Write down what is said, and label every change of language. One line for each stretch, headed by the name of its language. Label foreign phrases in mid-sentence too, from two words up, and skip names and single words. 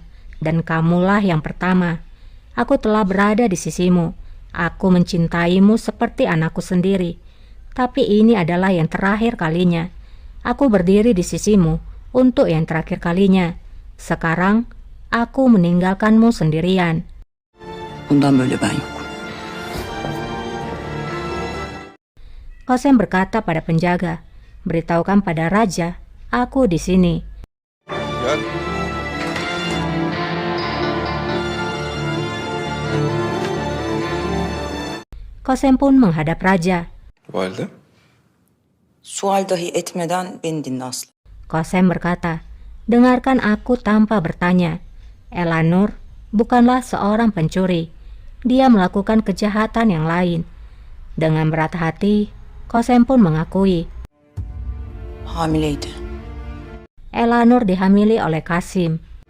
Indonesian: Dan kamulah yang pertama. Aku telah berada di sisimu. Aku mencintaimu seperti anakku sendiri. Tapi ini adalah yang terakhir kalinya. Aku berdiri di sisimu untuk yang terakhir kalinya. Sekarang, aku meninggalkanmu sendirian."
Turkish: Bundan böyle ben yokum.
Indonesian: Qasem berkata pada penjaga, "Beritahukan pada raja, aku di sini."
Turkish: Gel.
Indonesian: Qasem pun menghadap raja.
Turkish: Valide. Sual dahi etmeden beni dinle Aslı.
Indonesian: Qasem berkata, "Dengarkan aku tanpa bertanya. Elanur bukanlah seorang pencuri. Dia melakukan kejahatan yang lain." Dengan berat hati, Qasem pun mengakui
Turkish: Hamileydi.
Indonesian: Elanur dihamili oleh Qasim.